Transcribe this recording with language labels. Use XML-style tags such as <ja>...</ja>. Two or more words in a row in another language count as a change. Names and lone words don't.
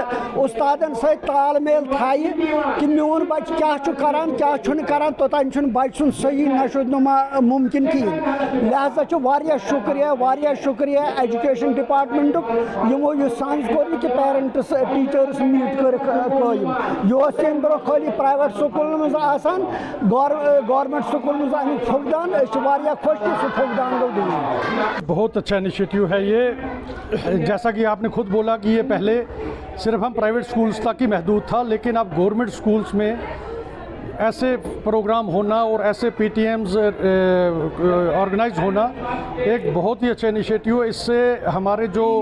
<ks>اُستادن سۭتۍ تال میل تھایہِ کہِ میون بچہِ کیاہ چھُ کران کیاہ چھُنہٕ کران توٚتانۍ چھُنہٕ بچہِ سُنٛد صحیح نشو نما ممکن کِہیٖنۍ لہذا چھُ واریاہ شُکریہ ایجوکیشن ڈپارٹمنٹُک یِمو یہِ سانہِ کوٚر نہٕ کہِ</ks> <en>parents teachers meet</en> <ks>کٔرٕکھ قٲیِم یہِ اوس تمہِ برونٛہہ خٲلی پرایویٹ سکوٗلن منٛز آسان گورمنٹ سکوٗلن منٛز امیُک فقدان أسۍ چھِ واریاہ خۄش کہِ سُہ فقدان گوٚو دوٗر</ks> <ur>بہت اچھا انیشیٹو ہے یہ جیسا کہ آپ نے خود بولا کہ یہ پہلے صرف ہم</ur> <en>private schools</en> <ur>تک ہی محدود تھا لیکن اب</ur> <en>government schools</en> <ur>میں ایسے پروگرام ہونا اور ایسے PTMs آرگنائز ہونا ایک بہت ہی اچھا انیشیٹو ہے اس سے ہمارے جو</ur>